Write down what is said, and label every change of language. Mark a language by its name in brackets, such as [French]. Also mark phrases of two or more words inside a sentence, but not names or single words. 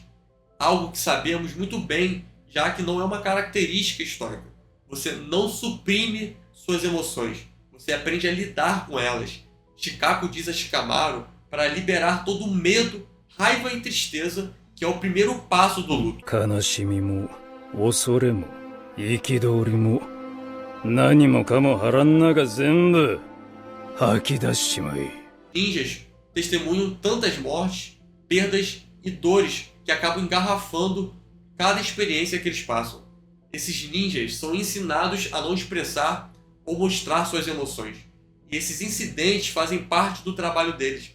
[Portuguese] Algo que sabemos muito bem, já que não é uma característica histórica. Você não suprime suas emoções, você aprende a lidar com elas. Shikako diz a Shikamaru para liberar todo o medo, raiva e tristeza, que é o primeiro passo do luto. [Japanese] 悲しみも恐れも憤りも何もかも腹ん中全部吐き出しちまえ。 [Portuguese] Ninjas testemunham tantas mortes, perdas e dores que acabam engarrafando cada experiência que eles passam. Esses ninjas são ensinados a não expressar ou mostrar suas emoções. E esses incidentes fazem parte do trabalho deles.